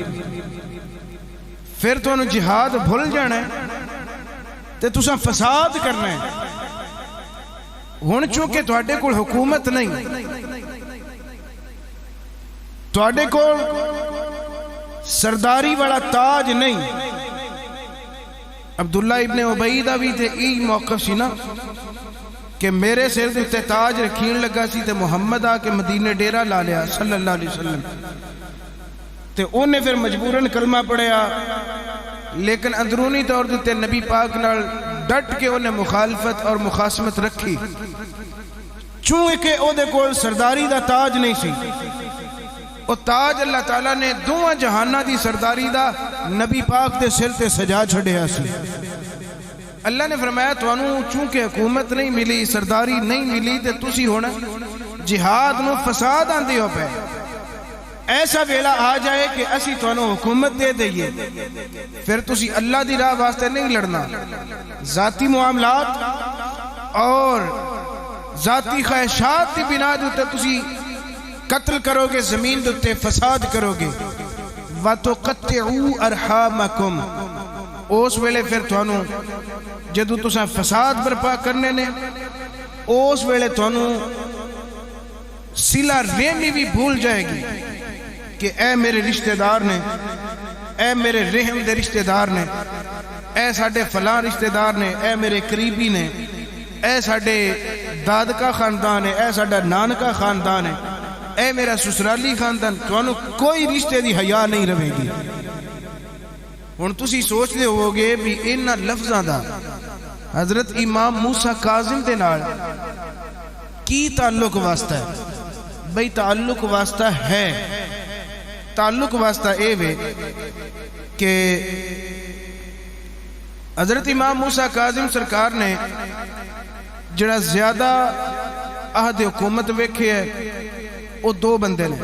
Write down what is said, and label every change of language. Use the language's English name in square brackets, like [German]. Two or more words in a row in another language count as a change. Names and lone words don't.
[Punjabi] پھر تو جہاد بھول جانا ہے تے تسا فساد کرنا ہے. ہن چونکہ تواڈے کول حکومت نہیں، تواڈے کول سرداری والا تاج نہیں. عبداللہ ابن ابی دا بھی تے ای موقف سی نا کہ میرے سر دے تے تاج رکھین لگا سی تے محمد آ کے مدینے ڈیرا لا لیا [Arabic] صلی اللہ علیہ وسلم. [Punjabi] تے انہیں پھر مجبوراً کلمہ پڑھیا، لیکن اندرونی طور تے نبی پاک نال ڈٹ کے انہیں مخالفت اور مخاصمت رکھی، چونکہ او دے کول سرداری دا تاج نہیں سی. او تاج اللہ تعالیٰ نے دوواں جہانہ دی سرداری دا نبی پاک دے سر تے سجا چھڑیا سی. اللہ نے فرمایا توانوں چونکہ حکومت نہیں ملی، سرداری نہیں ملی، تے تسی ہونا جہاد نو فساد آندے ہو پہ. ایسا ویلا آ جائے کہ اسی توانوں حکومت دے دئیے، پھر تسی اللہ دی راہ واسطے نہیں لڑنا، ذاتی معاملات اور ذاتی خواہشات دی بنا دیتے تسی قتل کرو گے، زمین دیتے فساد کرو گے. [Arabic] وَتُقَطِّعُوا أَرْحَامَكُمْ. [Punjabi] اس ویلے پھر توانوں جدو تسا فساد برپا کرنے نے، اس ویلے توانوں صلہ رحمی بھی بھول جائے گی کہ اے میرے رشتہ دار نے، اے میرے رحم دے رشتہ دار نے، اے ساڑے فلاں رشتہ دار نے، اے میرے قریبی نے، اے ساڑے دادکا خاندان ہے، اے ساڑا نانکا خاندان ہے، اے میرا سسرالی خاندان. توانوں کوئی رشتے دی حیا نہیں رہے گی. ہن تسی سوچ دے ہو گے بھی انہاں لفظاں دا حضرت امام موسیٰ کاظم دے نال کی تعلق واسطہ ہے؟ بھئی تعلق واسطہ ہے، تعلق واسطہ اے وے کہ حضرت امام موسیٰ کاظم سرکار نے جڑا زیادہ عہد حکومت ویکھے ہے وہ دو بندے نے.